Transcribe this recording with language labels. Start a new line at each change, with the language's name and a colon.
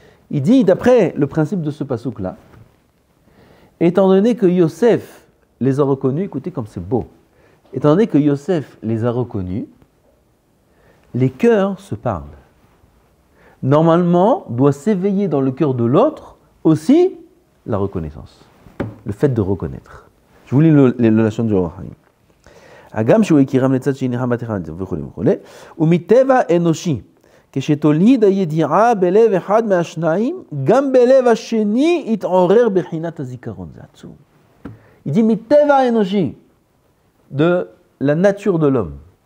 French: Il dit, d'après le principe de ce pasouk-là, étant donné que Yosef les a reconnus, écoutez comme c'est beau, étant donné que Yosef les a reconnus, les cœurs se parlent. Normalement, doit s'éveiller dans le cœur de l'autre aussi la reconnaissance, le fait de reconnaître. Je vous lis le lachon du Or HaChaim.
Hebrew: Agam שהוא הכירם לצד שני חמתך וכו' וכו' ומטבע אנושי כשתוליד הידיעה בלב אחד מהשניים גם בלב השני יתעורר בחינת הזיכרון. זה עצוב.
French: Il dit
Hebrew: מטבע אנושי,
French: de la nature de l'homme.